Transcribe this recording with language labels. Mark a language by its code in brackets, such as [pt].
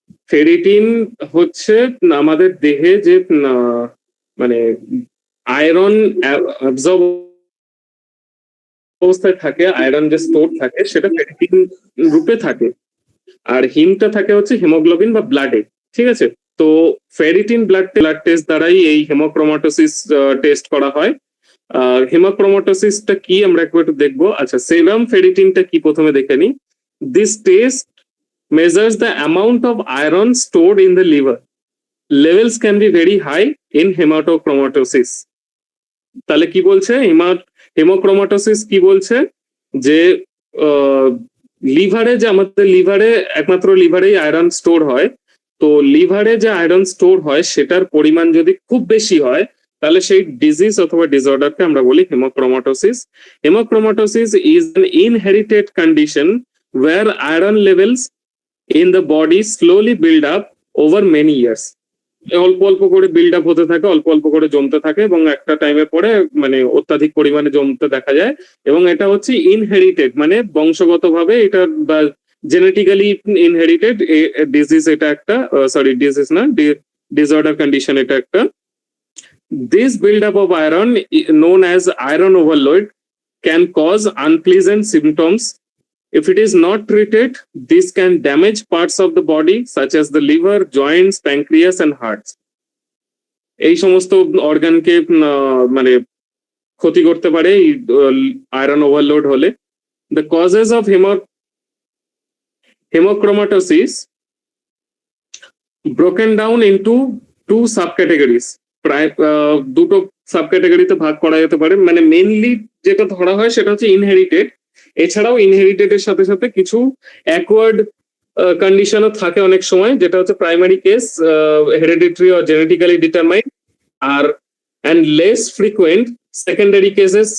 [bn] Ferritin হচ্ছে আমাদের দেহে যে মানে আয়রন অ্যাবজর্ব অবস্থায় থাকে, আয়রন যে স্টোর থাকে সেটা ফেরিটিন রূপে থাকে, আর হিমটা থাকে হচ্ছে হিমোগ্লোবিন বা ব্লাডে। ঠিক আছে, তো ফেরিটিন ব্লাড টেস্ট দ্বারাই এই হেমোক্রোমাটোসিস টেস্ট করা হয়। হেমোক্রোমাটোসিসটা কি আমরা একবার একটু দেখবো। আচ্ছা, সেরাম ফেরিটিনটা কি প্রথমে দেখে নিই। [en] This test measures the amount of iron stored in the liver. Levels can be very high in hematochromatosis. [bn] তাহলে কি বলছে হেমোক্রোমাটোসিস কি বলছে, যে লিভারে, যে আমাদের লিভারে একমাত্র লিভারেই আয়রন স্টোর হয়, তো লিভারে যে আয়রন স্টোর হয় সেটার পরিমাণ যদি খুব বেশি হয় তাহলে সেই ডিজিজ অথবা ডিসঅর্ডারকে আমরা বলি haemochromatosis. [en] Haemochromatosis is an inherited condition where iron levels in the body slowly build up over many years. [bn] অল্প অল্প করে বিল্ড আপ হতে থাকে, অল্প অল্প করে জমতে থাকে এবং একটা টাইমের পরে মানে অত্যাধিক পরিমাণে জমতে দেখা যায়। এবং এটা হচ্ছে ইনহেরিটেড, মানে বংশগতভাবে এটা বা জেনেটিক্যালি ইনহেরিটেড ডিজিজ, এটা একটা সরি ডিজিজ না, ডিসঅর্ডার কন্ডিশন এটা একটা। [en] This build up of iron known as iron overload can cause unpleasant symptoms. If it is not treated, this can damage parts of the body such as the liver, joints, pancreas and hearts. [bn] এই সমস্ত অর্গানকে মানে ক্ষতি করতে পারে iron overload হলে। [en] The causes of hemochromatosis broken down into two subcategories. [bn] প্রায় দুটো সাবক্যাটাগরিতে ভাগ করা যেতে পারে। মানে মেইনলি যেটা ধরা হয় সেটা হচ্ছে ইনহেরিটেড, এছাড়াও ইনহেরিটেড এর সাথে সাথে কিছু অ্যাকওয়ার্ড কন্ডিশনও থাকে অনেক সময়, যেটা হচ্ছে [en] Primary case, hereditary or genetically determined, আর and less frequent secondary cases.